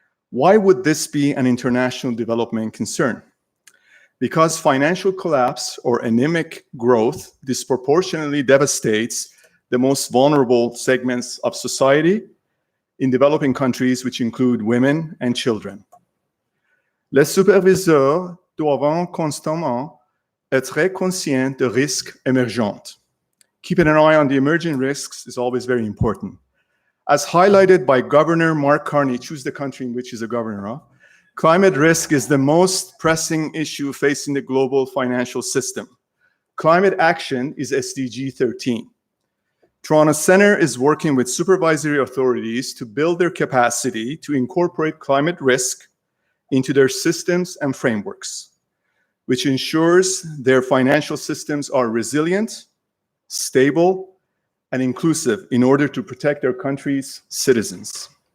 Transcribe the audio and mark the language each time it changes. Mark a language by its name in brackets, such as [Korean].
[English] Why would this be an international development concern? Because financial collapse or anemic growth disproportionately devastates the most vulnerable segments of society in developing countries, which include women and children. [French] Les superviseurs doivent constamment être conscients de risques émergents. [English] Keeping an eye on the emerging risks is always very important. As highlighted by Governor Mark Carney, choose the country in which he's a governor of, climate risk is the most pressing issue facing the global financial system. Climate action is SDG 13. Toronto Centre is working with supervisory authorities to build their capacity to incorporate climate risk into their systems and frameworks, which ensures their financial systems are resilient, stable, and inclusive in order to protect their country's citizens.